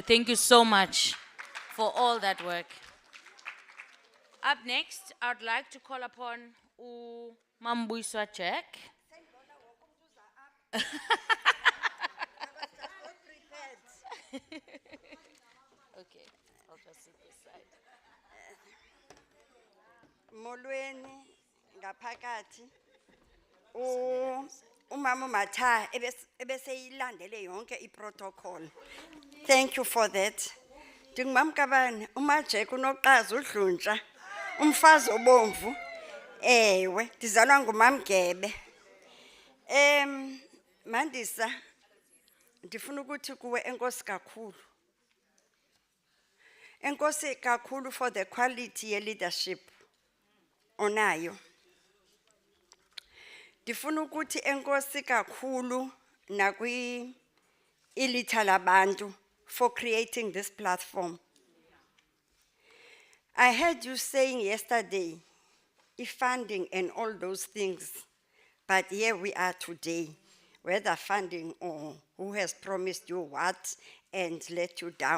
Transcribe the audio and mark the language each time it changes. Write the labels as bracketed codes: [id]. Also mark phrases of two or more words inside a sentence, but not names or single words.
[en] Thank you so much for all that work. Up next, I'd like to call upon Mambuiswa Jack. Okay, I'll just sit this side. [xh] Molweni ngaphakathi umama Matha ebeseyilandele yonke iprotocol. [en] Thank you for that. [xh] Ndingumamkabani uMajek unoqazi udluntsha umfazi obomvu. Ewe ndizalwa ngumamgebe. Mandisa ndifuna ukuthi kuwe enkosi kakhulu. Enkosi kakhulu [en] for the quality [xh] ye leadership onayo. Ndifuna ukuthi enkosi kakhulu nakwi ilitha labantu [en] for creating this platform. I heard you saying yesterday funding and all those things. But here we are today, whether funding or who has promised you what and let you down.